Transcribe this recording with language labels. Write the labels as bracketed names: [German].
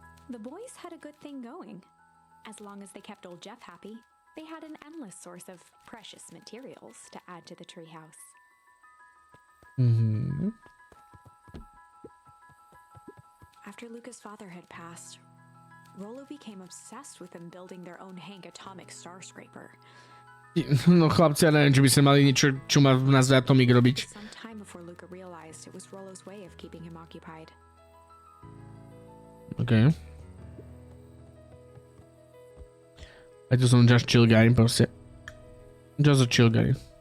[English] The boys had a good thing going. As long as they kept old Jeff happy, they had an endless source of precious materials to add to the treehouse. After Luca's father had passed, Rollo became obsessed with them building their own Hank atomic star scraper. [Slovak] No chlapci, ja neviem, či by sa mali niečo, čo má v názve Atomic robiť. [English] Some time before Luca realized it was Rollo's way of keeping him occupied. Okay. I tu som just chill guy, proste. Just a chill guy.